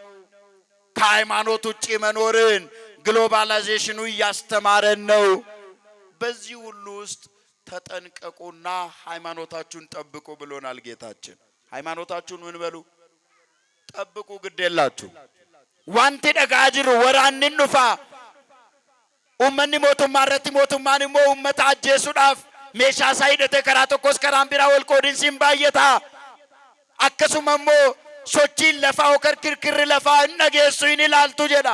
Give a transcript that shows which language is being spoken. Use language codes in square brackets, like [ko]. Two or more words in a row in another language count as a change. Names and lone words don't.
[am] ከሃይማኖት ውጪ መኖርን ግሎባላይዜሽኑ እያስተማረን ነው። በዚህ ሁሉ ውስጥ ተጠንቀቁና ሃይማኖታችሁን ጠብቁ ብሎናል ጌታችን። ሃይማኖታችሁን ምን በሉ? ጠብቁ፣ ግድ የላችሁ። [om] wanti dhagaa jiru waraanni dhufa ummanni mootummaa irratti mootummaan immoo ummata ajjeesuudhaaf meeshaa isaa hidhatee karaa tokkos karaan biraa wal qoodinsiin baay'ata akkasuma immoo sochiin lafaa hokar kirkirri lafaa hin dhageessu hin ilaaltu jedha.